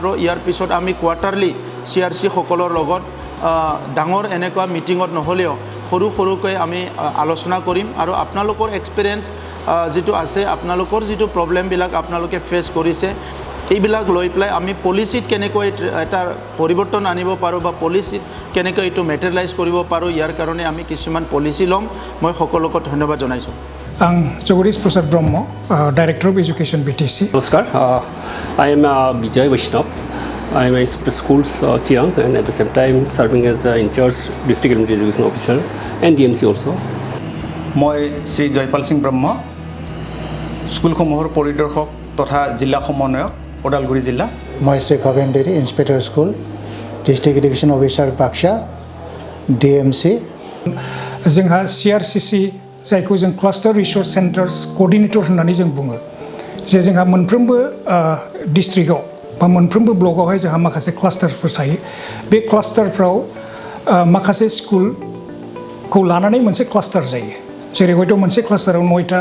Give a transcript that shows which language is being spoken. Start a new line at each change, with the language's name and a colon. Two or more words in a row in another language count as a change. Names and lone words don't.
Assamese: ইয়াৰ পিছত আমি কোৱাৰ্টাৰলি CRC সকলৰ লগত ডাঙৰ এনেকুৱা মিটিঙত নহ'লেও সৰুকৈ আমি আলোচনা কৰিম আৰু আপোনালোকৰ এক্সপিৰিয়েঞ্চ যেটো আছে, আপোনালোকৰ যেটো প্ৰব্লেমবিলাক আপোনালোকে ফেচ কৰিছে এইবিলাক লৈ পেলাই আমি পলিচিত কেনেকৈ এটা পৰিৱৰ্তন আনিব পাৰোঁ বা পলিচিত কেনেকৈ এইটো মেটেৰিয়েলাইজ কৰিব পাৰোঁ ইয়াৰ কাৰণে আমি কিছুমান পলিচি ল'ম মই সকলোকে ধন্যবাদ জনাইছোঁ
Bodo: आं जगदीश प्रसाद ब्रह्म डाइरेक्टर अफ एजुकेशन BTC
English: Namaskar, I am Vijay Vaishnav. I am Inspector Schools Chiang and at the same time serving as in charge District Elementary Education Officer and DMC also.
Assamese: মই শ্ৰী জয়পাল সিং ব্ৰহ্ম স্কুলসমূহৰ পৰিদৰ্শক তথা জিলা সমন্বয়ক ওদালগুৰি জিলা
English: মই শ্ৰী ভৱেন দেৰি inspector school district education officer बाक्सा DMC
Bodo: जोंहा CRCC जायखौ जों
English: cluster resource centres coordinator
Bodo: होननानै जों बुङो जे जोंहा मोनफ्रोमबो डिस्ट्रिक्टआव बा मोनफ्रोमबो ब्लकआवहाय जोंहा माखासे क्लास्टारफोर थायो बे क्लास्टारफ्राव माखासे स्कुलखौ लानानै मोनसे क्लास्टार जायो जेरै हयथ' मोनसे क्लास्टाराव 9टा